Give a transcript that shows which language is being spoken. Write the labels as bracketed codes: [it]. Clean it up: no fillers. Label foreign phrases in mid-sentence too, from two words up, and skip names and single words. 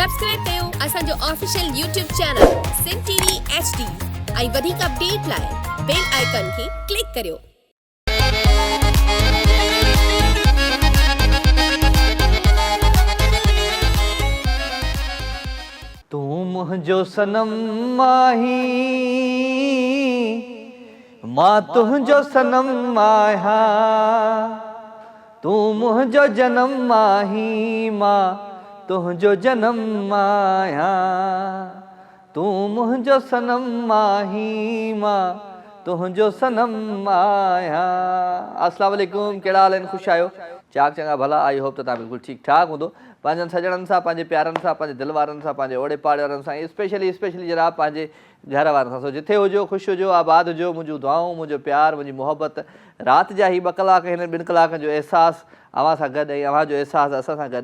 [sd] सब्सक्राइब कयो असांजो [en] official YouTube channel [sd] सिंध टीवी HD ऐं वधीक अपडेट लाइ [en] bell icon [sd] खे क्लिक करियो। [skr] तू मुझो सनम माही मां तुझो सनम माया, तू मुझो जन्म माही मां तुझो जन्म माया, तू मुझो सनम माही मां तुझो सनम माया। [ar] السلام علیکم, [sd] कहिड़ा हाल आहिनि? ख़ुशि आहियो? चाक चङा भला। [en] I hope [sd] त तव्हां बिल्कुलु ठीकु ठाक हूंदो। पंहिंजनि सॼणनि सां, पंहिंजे प्यारनि सां, पंहिंजे दिलि वारनि सां, पंहिंजे ओड़े पाड़े वारनि सां, स्पेशली जनाब पंहिंजे घर वारनि सां। सो जिथे हुजो, ख़ुशि हुजो, आबाद हुजो। मुंहिंजूं दुआऊं, मुंहिंजो प्यारु, मुंहिंजी मोहबत। राति जा ही 2 कलाक, हिन 2 कलाकनि जो अहसासु अव्हां सां गॾु ऐं अव्हां जो अहसासु असां सां गॾु।